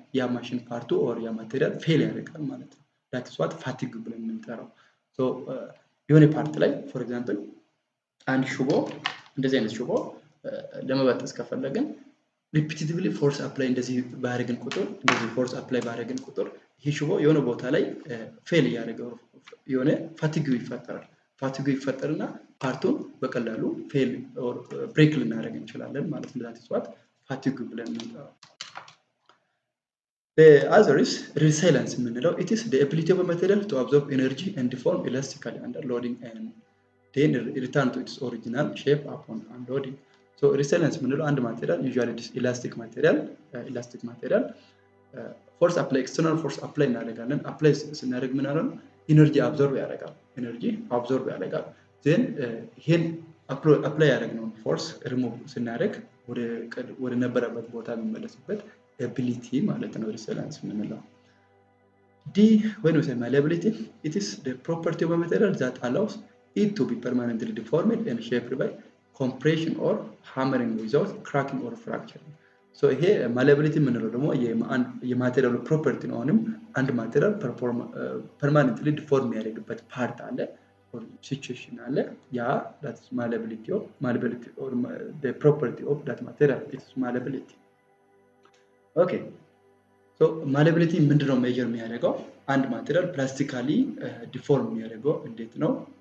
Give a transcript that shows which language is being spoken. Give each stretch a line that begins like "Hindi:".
Amharic: ያ ማሽን ፓርቱ or ያ ማቴሪያል ፌል ያደርጋል ማለት ነው። that is what fatigue ብለን የምንጠራው። so የሆነ ፓርት ላይ for example አንድ ሽቦ እንደዚህ አይነት ሽቦ ለመበጠስ ከፈለግን ሪፒቲቲቭሊ ፎርስ አፕላይ እንደዚህ ባደረግን ቁጥር እንደዚህ ፎርስ አፕላይ ባደረግን ቁጥር ይሄ ሽቦ የሆነ ቦታ ላይ ፌል ያደርጋል የሆነ ፋቲግ ይፈጠራል። ፋቲግ ይፈጠርና ፓርቱን በቀላሉ ፌል or ብሬክ ልናደርግ እንችላለን ማለት ነው። that is what fatigue ብለን እንጠራው።
English: the other is resilience የምንለው it is the ability of a material to absorb energy and deform elastically under loading and then return to its original shape upon unloading.
Amharic: so resilience የምንለው አንድ ማቴሪያል usually this elastic material force apply external force apply እናደርጋለን። apply ስናደርግ ምን አለ? energy absorb ያደርጋል then ይሄን apply ያደረግነው force remove ስናደርግ ወደ ነበረበት ቦታ የሚመለስበት ability ማለት ነው resilience የምንለው። D.
English: when we say malleability, it is the property of a material that allows it to be permanently deformed and shaped by compression or hammering without cracking or fracturing.
Amharic: so ይሄ malleability የምንለው ደግሞ የማቴሪያሉ ፕሮፐርቲ ነው። አሁንም አንድ ማቴሪያል permanently deform ያደርግበት ፓርት አለ or situation አለ። ያ
English: that is malleability or the property of that material. it is malleability.
Amharic: okay so malleability ምንድነው ሜጀር የሚያደርገው? አንድ ማቴሪያል ፕላስቲካሊ ዲፎርም የሚያደርገው እንዴት ነው?